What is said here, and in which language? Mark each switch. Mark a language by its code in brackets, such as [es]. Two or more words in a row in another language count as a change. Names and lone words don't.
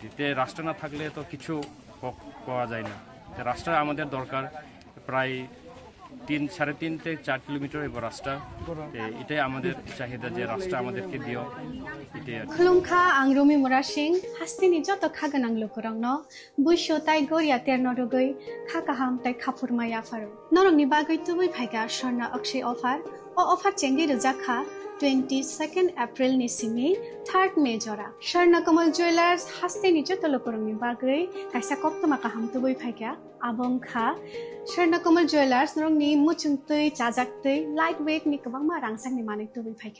[bn] তে রাস্তা না থাকলে তো কিছু পাওয়া যায় না, তো রাস্তা আমাদের দরকার। প্রায় 3.5 থেকে 4 কিলোমিটার এবার রাস্তা, এটাই আমাদের চাহিদা যে রাস্তা আমাদেরকে দিও, এটাই আর কি। [trp] খুলুমখা আং রুমি মুরা সিং হাস্তিনি যত খাগোনাं लोगोरांनो बुइसो ताइ गोरिया तेरनो रुगै खाकाहाम ताइ खाफुरमाया फारो नरंनि बागै तुबै फाइगा स्वर्णा अक्षय अफार चेंगि रजाखा 22 एप्रिल नि सिमि 3 मे जरा स्वर्णा कमल ज्वेलर्स हास्तिनि जत लोगोरांनि बागै काइसा कप्तमा काहाम तुबै फाइगा आबंखा स्वर्णा कमल ज्वेलर्स नरंनि मुचुंतै चाजाक्तै [en] light weight [trp] नि गोबांमा रांसांनि माने तुबै फाइगा